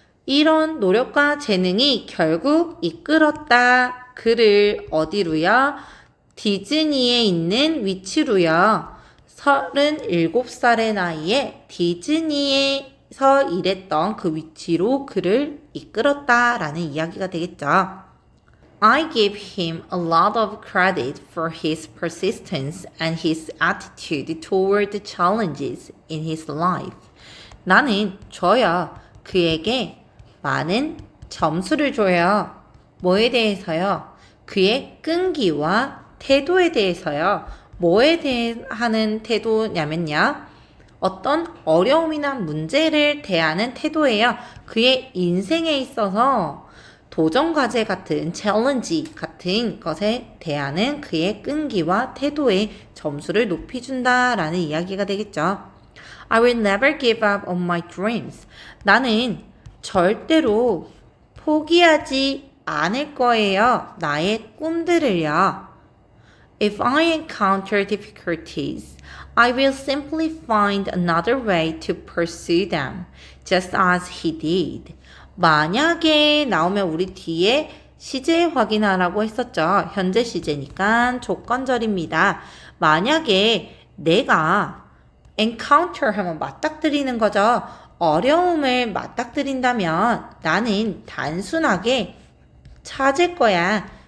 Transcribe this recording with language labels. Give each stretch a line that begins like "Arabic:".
Korean: 이런 노력과 재능이 결국 이끌었다. 그를 어디로요? 디즈니에 있는 위치로요. 37살의 나이에 디즈니에서 일했던 그 위치로 그를 이끌었다라는 이야기가 되겠죠.
English: I give him a lot of credit for his persistence and his attitude toward the challenges in his life.
Korean: 나는 줘요. 그에게 많은 점수를 줘요. 뭐에 대해서요? 그의 끈기와 태도에 대해서요. 뭐에 대해 하는 태도냐면요. 어떤 어려움이나 문제를 대하는 태도예요. 그의 인생에 있어서 도전 과제 같은 챌린지 같은 것에 대하는 그의 끈기와 태도에 점수를 높이 준다라는 이야기가 되겠죠.
English: I will never give up on my dreams.
Korean: 나는 절대로 포기하지 않을 거예요. 나의 꿈들을요.
English: If I encounter difficulties, I will simply find another way to pursue them, just as he did.
Korean: 만약에 나오면 우리 뒤에 시제 확인하라고 했었죠. 현재 시제니까 조건절입니다. 만약에 내가 encounter 하면 맞닥뜨리는 거죠. 어려움을 맞닥뜨린다면 나는 단순하게 찾을 거야.